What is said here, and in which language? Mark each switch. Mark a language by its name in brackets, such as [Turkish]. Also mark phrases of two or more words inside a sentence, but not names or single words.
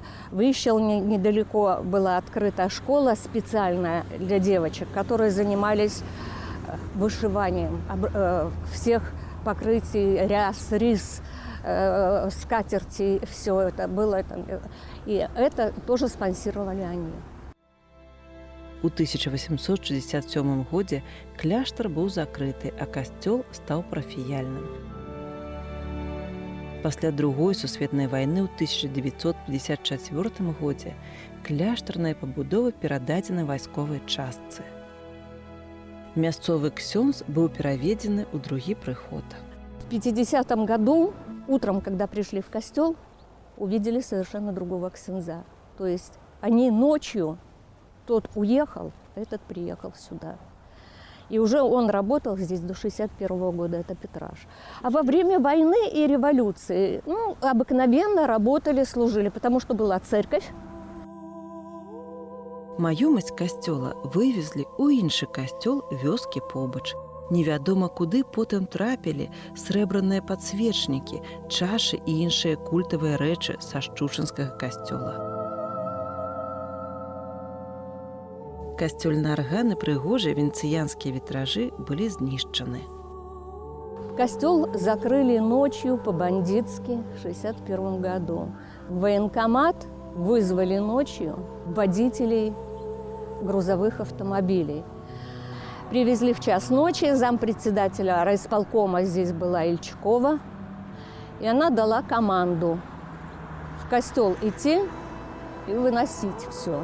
[Russian] В Ищелне недалеко была открыта школа специальная для девочек, которые занимались вышиванием всех покрытий, ряс, рис, скатерти, все это было. И это тоже спонсировали они. [Belarusian] У 1867 годзе кляштар быў закрыты, а касцёл стаў парафіяльным. Пасля Другой сусветнай вайны ў 1954 годзе кляштарная пабудова перададзена вайсковай частцы. Мясцовы ксёндз быў пераведзены ў другі прыход. [Russian] В 50-м году, утром, когда пришли в костел, увидели совершенно другого ксенза. То есть они ночью, тот уехал, а этот приехал сюда. И уже он работал здесь до 1961 года, это Петраш. А во время войны и революции, обыкновенно работали, служили, потому что была церковь. [Belarusian] Маёмасць касцёла вывезлі ў іншы касцёл вёскі побач. Невядома куды потым трапілі срэбраныя падсвечнікі, чашы і іншыя культавыя рэчы са шчучынскага касцёла. Касцёльныя арганы, прыгожыя венецыянскія вітражы былі знішчаны. [Russian] Костел закрыли ночью по-бандитски в 1961 году. В военкомат вызвали ночью водителей грузовых автомобилей. Привезли в час ночи, зампредседателя райисполкома здесь была Ильчкова, и она дала команду в костел идти и выносить все.